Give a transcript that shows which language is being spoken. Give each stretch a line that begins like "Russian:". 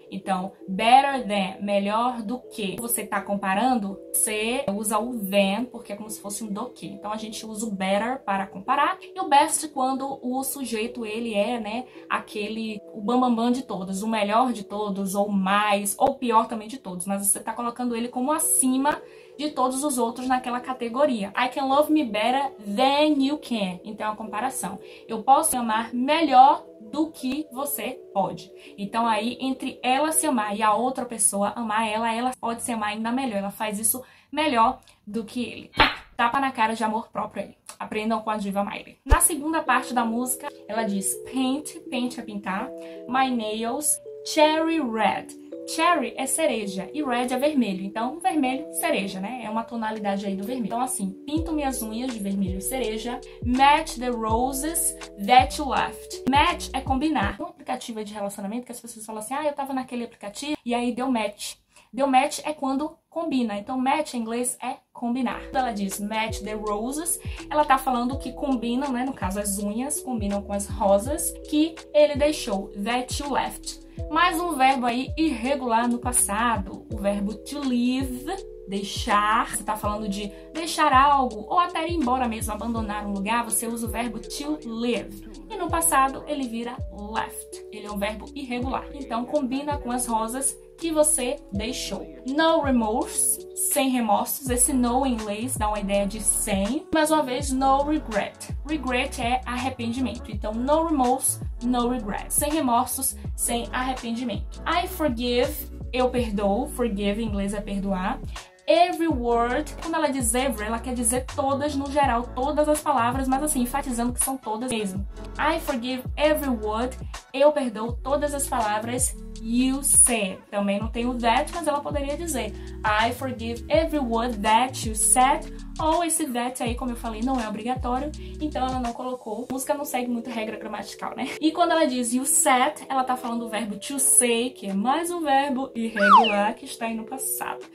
Portuguese: Então,
English: better than,
Portuguese: melhor do que. Você está comparando, você usa o than, porque é como se fosse um do que. Então, a gente usa o better para comparar. E o best quando o sujeito, ele é, né, o bambambam de todos. O melhor de todos, ou mais, ou pior também de todos. Mas você está colocando ele como acima de todos os outros naquela categoria.
English: I can love me better than you can.
Portuguese: Então é uma comparação. Eu posso amar melhor do que você pode. Então aí, entre ela se amar e a outra pessoa amar ela pode se amar ainda melhor. Ela faz isso melhor do que ele. Tapa na cara de amor próprio aí. Aprendam com a diva Miley. Na segunda parte da música, ela diz paint, paint é pintar,
English: my nails, cherry red.
Portuguese: Cherry é cereja e red é vermelho. Então, vermelho, cereja, né? É uma tonalidade aí do vermelho. Então, assim, pinto minhas unhas de vermelho e cereja.
English: Match the roses that you left.
Portuguese: Match é combinar. Um aplicativo de relacionamento que as pessoas falam assim, eu tava naquele aplicativo e aí deu match. Deu match é quando combina. Então, match em inglês é combinar. Quando ela diz
English: match the roses,
Portuguese: ela tá falando que combinam, né? No caso, as unhas combinam com as rosas que ele deixou.
English: That you left.
Portuguese: Mais um verbo aí irregular no passado. O verbo to leave, deixar. Você tá falando de deixar algo ou até ir embora mesmo, abandonar um lugar. Você usa o verbo to leave. E no passado, ele vira left. Ele é um verbo irregular. Então, combina com as rosas que você deixou.
English: No remorse,
Portuguese: sem remorsos. Esse no em inglês dá uma ideia de sem. Mais uma vez,
English: no regret.
Portuguese: Regret é arrependimento. Então,
English: no remorse, no regret.
Portuguese: Sem remorsos, sem arrependimento.
English: I forgive,
Portuguese: eu perdoo. Forgive em inglês é perdoar. Every word, quando ela diz every, ela quer dizer todas no geral, todas as palavras, mas assim, enfatizando que são todas mesmo.
English: I forgive every word,
Portuguese: eu perdoo todas as palavras
English: you said.
Portuguese: Também não tem o that, mas ela poderia dizer
English: I forgive every word that you said,
Portuguese: ou esse that aí, como eu falei, não é obrigatório, então ela não colocou. A música não segue muito regra gramatical, né? E quando ela diz
English: you said,
Portuguese: ela tá falando do verbo to say, que é mais um verbo irregular que está aí no passado.